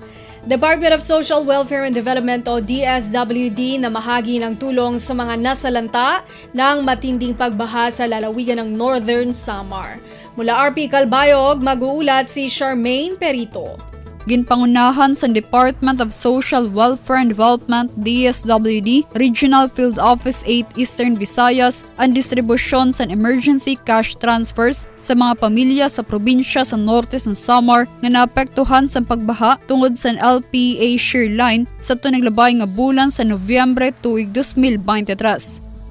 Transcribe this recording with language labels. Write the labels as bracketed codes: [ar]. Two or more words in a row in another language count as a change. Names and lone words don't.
[tl] Department of Social Welfare and Development o DSWD na mahagi ng tulong sa mga nasalanta ng matinding pagbaha sa lalawigan ng Northern Samar. Mula RP Calbayog, mag-uulat si Charmaine Perito. [war] Ginpangunahan sa Department of Social Welfare and Development DSWD Regional Field Office 8 Eastern Visayas ang distribusyon sa [en] emergency cash transfers [war] sa mga pamilya sa probinsya sa norte sa Samar nga naapektuhan sa pagbaha tungod sa [en] LPA shear line [war] sa naglabay nga bulan sa Nobyembre tuig 2023.